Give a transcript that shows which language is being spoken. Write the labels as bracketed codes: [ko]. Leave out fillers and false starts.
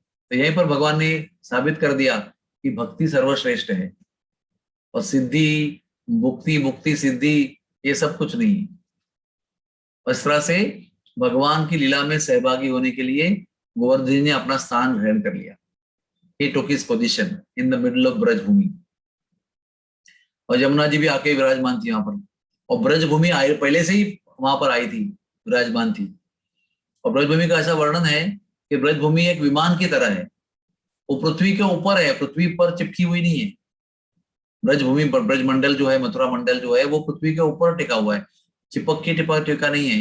[hi] तो यहीं पर भगवान ने साबित कर दिया कि भक्ति सर्वश्रेष्ठ है, और सिद्धि, मुक्ति, मुक्ति सिद्धि, ये सब कुछ नहीं है। इस तरह से भगवान की लीला में सहभागी होने के लिए गोवर्धन जी ने अपना स्थान ग्रहण कर लिया। [en] He took his position in the middle of Braj Bhumi. [hi] और यमुना जी भी आके विराजमान थी वहां पर, और ब्रज भूमि पहले से ही वहां पर आई थी, विराजमान थी। और ब्रज भूमि का ऐसा वर्णन है कि ब्रज भूमि एक विमान की तरह है, वो पृथ्वी के ऊपर है, पृथ्वी पर चिपकी हुई नहीं है। ब्रज भूमि पर, ब्रज मंडल जो है, मथुरा मंडल जो है, वो पृथ्वी के ऊपर टिका हुआ है, चिपक के टिका नहीं है।